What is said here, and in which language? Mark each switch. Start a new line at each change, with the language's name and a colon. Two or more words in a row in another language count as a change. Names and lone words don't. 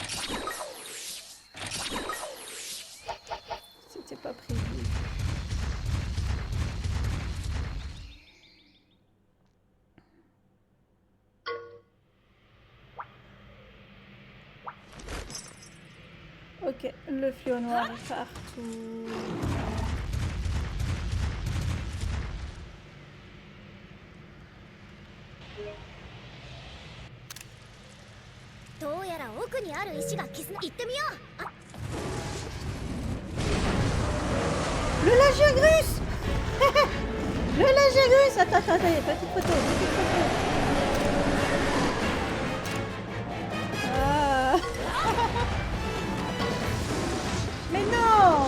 French: C'était pas prévu. Ok, le fléau noir est partout.
Japanese: どうやら奥にある石が絆行ってみよう。あ
French: Le Lagiagrus. Le Lagiagrus. Attends, petite photo, Ah. Mais non.